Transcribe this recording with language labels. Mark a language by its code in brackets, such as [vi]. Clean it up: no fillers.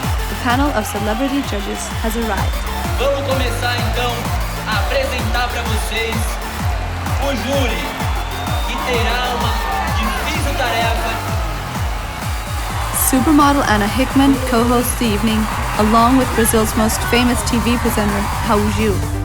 [en] The panel of celebrity judges has arrived. [pt] Vamos começar então a apresentar para vocês o júri, que terá uma difícil tarefa. [en] Supermodel Anna Hickman co-hosts the evening, along with Brazil's most famous TV presenter, Raul Gil.